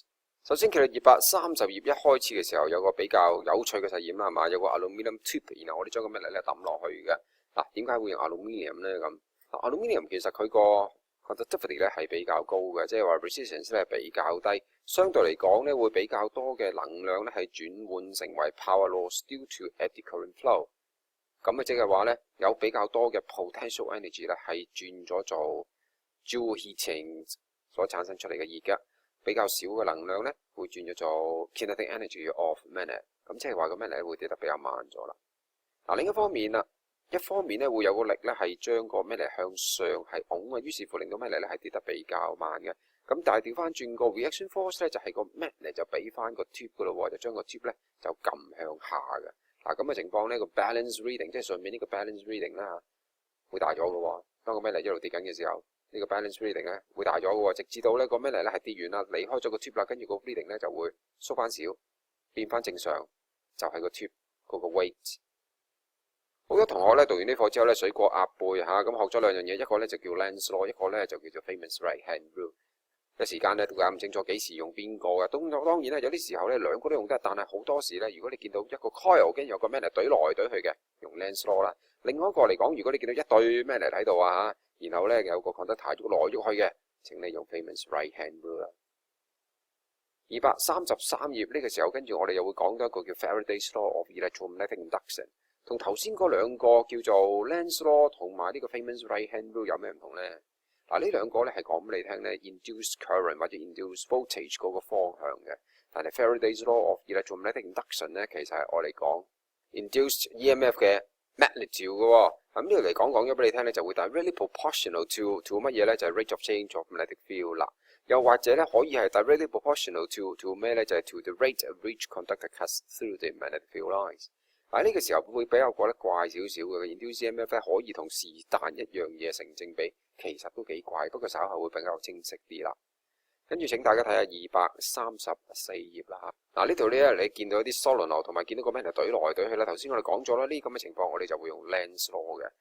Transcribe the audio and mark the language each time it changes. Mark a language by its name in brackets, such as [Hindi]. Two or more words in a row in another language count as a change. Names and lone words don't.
[Cantonese] 首先，其實230頁一開始嘅時候有個比較有趣嘅實驗啦，係嘛？有個 [English] aluminium tube， [Cantonese] 然後我哋將個咩嚟咧抌落去嘅。嗱，點解會用 aluminium 咧？咁 aluminium 其實佢個 conductivity 咧係比較高嘅，即係話 resistance 咧係比較低，相對嚟講咧會比較多嘅能量咧係轉換成為 [English] power loss due to eddy current flow。 [Cantonese] 咁即係話咧有比較多嘅 [English] potential energy [Cantonese] 咧係轉咗做 [English] Joule heating [Cantonese] 所產生出嚟嘅熱嘅，比較少嘅能量咧會轉咗做 [English] kinetic energy of magnet。 [Cantonese] 咁即係話個 magnet 會跌得比較慢咗啦。嗱，另一方面啦，一方面咧會有個力咧係將個 magnet 向上係拱啊，於是乎令到 magnet 咧係跌得比較慢嘅。咁但係調翻轉個 reaction force 咧就係個 magnet 就俾翻個 tube 噶咯喎，就將個 tube 咧就撳向下嘅。嗱，咁嘅情況呢個 [English] balance reading [Cantonese] 即係上面呢個 [English] balance reading [Cantonese] 啦，會大咗嘅喎。當個 magnet 一路跌緊嘅時候，呢個 [English] balance reading [Cantonese] 咧會大咗嘅喎，直至到呢個 magnet 咧係跌完啦，離開咗個 tube 啦，跟住個 reading 咧就會縮翻少，變翻正常，就係個 tube 嗰個 weight。好多同學咧讀完呢課之後咧水過鴨背嚇，咁學咗兩樣嘢，一個咧就叫 [English] Lenz law， [Cantonese] 一個咧就叫做 [English] Feynman's right hand rule。 [Cantonese] 一時間咧都搞唔清楚幾時用邊個嘅，當然咧有啲時候咧兩個都用得，但係好多時咧如果你見到一個 coil 跟住有個 magnet 懟來懟去嘅，用 [English] Lenz law [Cantonese] 啦。另外一個嚟講，如果你見到一對 magnet 喺度啊嚇，然後咧有個 conductor 喐來喐去嘅，請你用 [English] Feynman's right hand rule [Cantonese] 啦。233頁呢個時候，跟住我哋又會講到一個叫 [English] Faraday's law of electromagnetic induction， [Cantonese] 同頭先嗰兩個叫做 [English] Lenz law [Cantonese] 同埋呢個 [English] Feynman's right hand rule [Cantonese] 有咩唔同咧？嗱，呢兩個咧係講俾你聽咧 [English] induced current [Cantonese] 或者 [English] induced voltage [Cantonese] 嗰個方向嘅，但係 [English] Faraday's law of electromagnetic induction [Cantonese] 咧其實係我嚟講 [English] induced EMF [Cantonese] 嘅 magnitude 嘅喎。咁呢度嚟講咗俾你聽咧，就會 [English] directly proportional to [Cantonese] 乜嘢咧？就係 [English] rate of change of magnetic field [Cantonese] 啦。又或者咧可以係 [English] directly proportional to [Cantonese] 咩咧？就係 [English] to the rate of which conductor cuts through the magnetic field lines。 [Cantonese] 喺呢個時候會比較覺得怪少少嘅 [English] induced EMF [Cantonese] 咧，可以同是但一樣嘢成正比。其實都幾怪，不過稍後會比較清晰啲啦。跟住請大家睇下234頁啦嚇。嗱，呢度咧你見到一啲 solenoid 同埋見到個 magnet 懟來懟去啦。頭先我哋講咗啦，呢咁嘅情況我哋就會用 [English] Lenz law [Cantonese] 嘅。